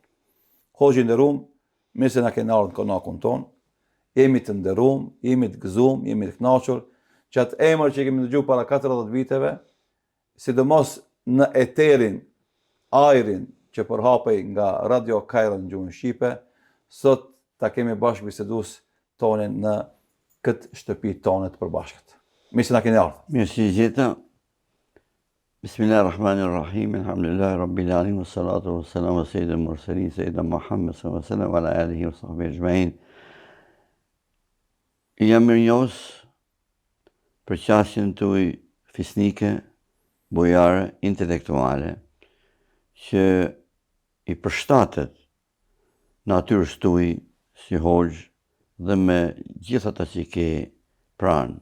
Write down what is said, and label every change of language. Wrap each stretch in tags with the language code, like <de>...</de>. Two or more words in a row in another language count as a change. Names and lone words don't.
<sq>Hoxhë i nderuar, mirë se na keni ardhur në konakun ton, jemi të nderuar, jemi të gëzuar, jemi të kënaqur që atë emër që kemi dëgjuar para 40 viteve, sidomos në eterin, ajrin që përhapej nga Radio Kajra në gjuhën shqipe, sot ta kemi bashkëbisedues tonë në këtë shtëpi tonë të përbashkët. Mirë se na keni ardhur. Mirë se jeta.</sq> <ar>بسم الله الرحمن الرحيم. الحمد لله رب العالمين والصلاة والسلام على سيد المرسلين سيدنا محمد صلى الله عليه وسلم وعلى آله وصحبه أجمعين.</ar> <sq>Jam mirënjohës për qasjen tuaj fisnike, bujare, intelektuale, që i përshtatet natyrës tuaj si hoxh dhe me gjithë ata që ke pranë.</sq>